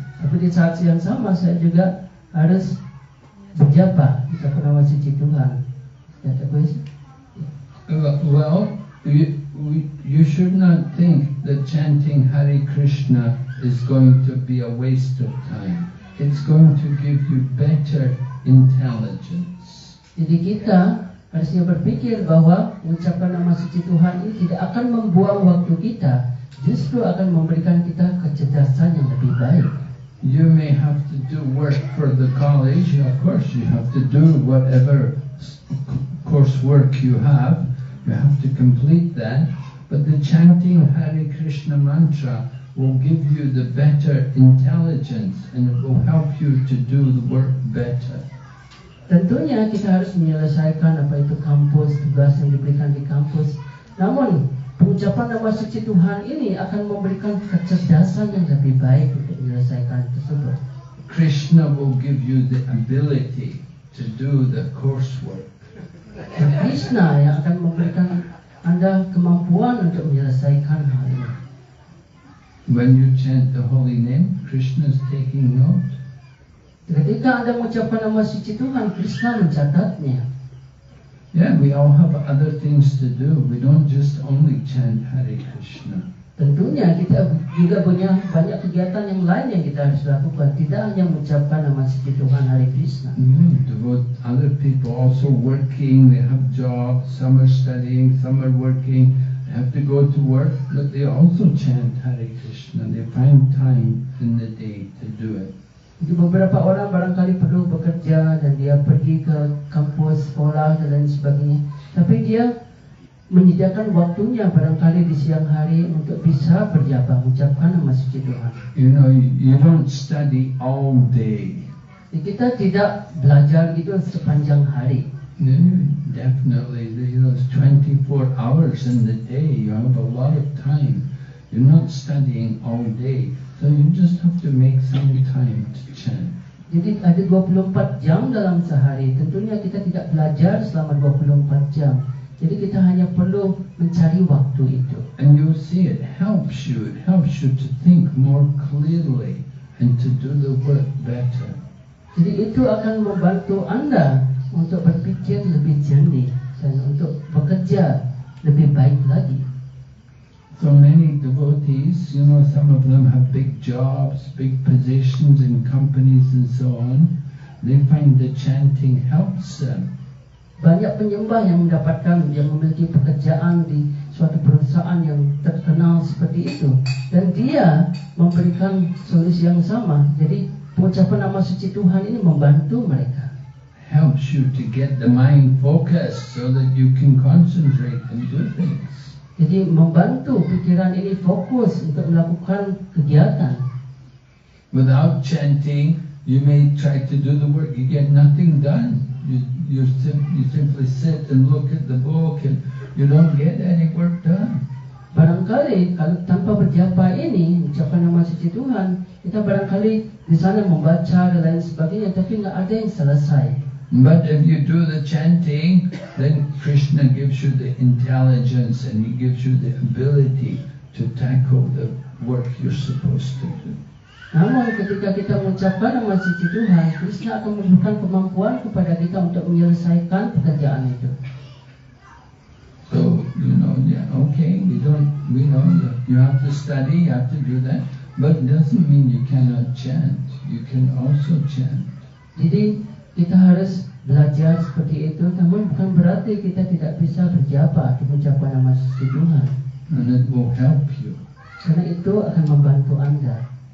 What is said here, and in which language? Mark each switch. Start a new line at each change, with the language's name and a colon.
Indonesian: Tapi di saat yang sama saya juga harus berjapa di nama suci Tuhan. Kata gue,
English: Well, you should not think that chanting Hare Krishna is going to be a waste of time. It's going to give you better intelligence.
Indonesian: jadi kita harusnya berpikir bahwa mengucapkan nama suci Tuhan ini tidak akan membuang waktu kita, justru akan memberikan kita kecerdasan yang lebih baik.
English: You may have to do work for the college. Of course, you have to do whatever coursework you have. You have to complete that. But the chanting Hare Krishna mantra will give you the better intelligence and it will help you to do the work better.
Indonesian: Tentunya kita harus menyelesaikan apa itu kampus, tugas yang diberikan di kampus. Namun pengucapan nama suci Tuhan ini akan memberikan kecerdasan yang lebih baik untuk menyelesaikan tersebut.
English: Krishna will give you the ability to do the coursework.
Indonesian: Dan Krishna yang akan memberikan Anda kemampuan untuk menyelesaikan hal ini.
English: When you chant the holy name, Krishna is taking note.
Indonesian: Ketika Anda mengucapkan nama suci Tuhan, Krishna mencatatnya.
English: Yeah, we all have other things to do. We don't just only chant Hare Krishna.
Indonesian: Tentunya kita juga punya banyak kegiatan yang lain yang kita harus lakukan. Tidak hanya mengucapkan nama suci Tuhan Hare Krishna.
English: Other people also working, they have jobs, some are studying, some are working, they have to go to work, but they also chant Hare Krishna. They find time in the day to do it.
Indonesian: Jadi beberapa orang barangkali perlu bekerja dan dia pergi ke kampus, sekolah dan lain sebagainya. Tapi dia menyediakan waktunya barangkali di siang hari untuk bisa berjapa, mengucapkan nama suci Tuhan.
English: You know, you don't study all day.
Indonesian: Jadi kita tidak belajar gitu sepanjang hari.
English: Definitely, there's 24 hours in the day. You have a lot of time. You're not studying all day. So you just have to make some time to chant.
Indonesian: Jadi ada 24 jam dalam sehari. Tentunya kita tidak belajar selama 24 jam. Jadi kita hanya perlu mencari waktu itu.
English: And you see it helps you. It helps you to think more clearly and to do the work better.
Indonesian: Jadi itu akan membantu Anda untuk berpikir lebih jernih dan untuk bekerja lebih baik lagi.
English: So many devotees, you know, some of them have big jobs, big positions in companies and so on. They find the chanting helps them.
Indonesian: Banyak penyembah yang memiliki pekerjaan di suatu perusahaan yang terkenal seperti itu, dan dia memberikan solusi yang sama. Jadi pengucapan nama suci Tuhan ini membantu mereka.
English: Helps you to get the mind focused so that you can concentrate and do things.
Indonesian: Jadi membantu pikiran ini fokus untuk melakukan kegiatan.
English: Without chanting, you may try to do the work, you get nothing done. You simply sit and look at the book and you don't get any work done.
Indonesian: Barangkali kalau tanpa berjapa ini, mengucapkan nama suci Tuhan, kita barangkali di sana membaca dan lain sebagainya, tapi nggak ada yang selesai.
English: But if you do the chanting, then Krishna gives you the intelligence and He gives you the ability to tackle the work you're supposed to do.
Indonesian: Namun ketika kita mengucapkan nama suci Tuhan, Krishna akan memberikan kemampuan kepada kita untuk menyelesaikan pekerjaan itu.
English: So, you know, yeah, okay, we know that you have to study, you have to do that, but it doesn't mean you cannot chant. You can also chant.
Indonesian: Jadi kita harus belajar seperti itu, namun bukan berarti kita tidak bisa berjapa untuk mengucapkan nama suci Tuhan.
English: And it will help you.
Indonesian: Karena itu akan membantu Anda.